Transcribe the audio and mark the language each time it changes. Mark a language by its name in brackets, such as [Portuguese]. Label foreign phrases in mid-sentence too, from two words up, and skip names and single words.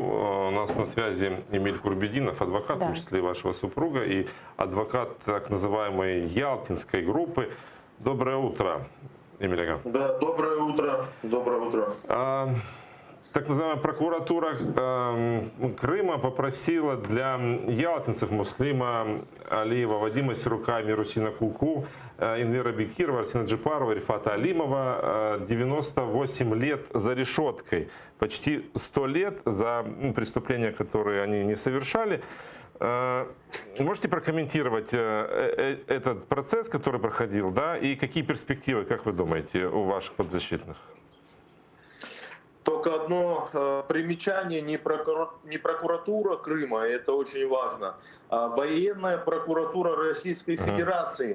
[Russian] У нас на связи Эмиль Курбединов, адвокат, в том числе вашего супруга, и адвокат так называемой Ялтинской группы. Доброе утро, Эмиль. Да, доброе утро. Доброе утро. Так называемая прокуратура Крыма попросила для ялтинцев Муслима Алиева, Вадима Сирука, Мирусина Куку, Инвера Бекирова, Арсена Джипарова, Рифата Алимова 98 лет за решеткой. Почти 100 лет за преступления, которые они не совершали. Можете прокомментировать этот процесс, который проходил, да, и какие перспективы, как вы думаете, у ваших подзащитных? Только одно примечание, не прокуратура Крыма, это очень важно, а военная прокуратура Российской Федерации.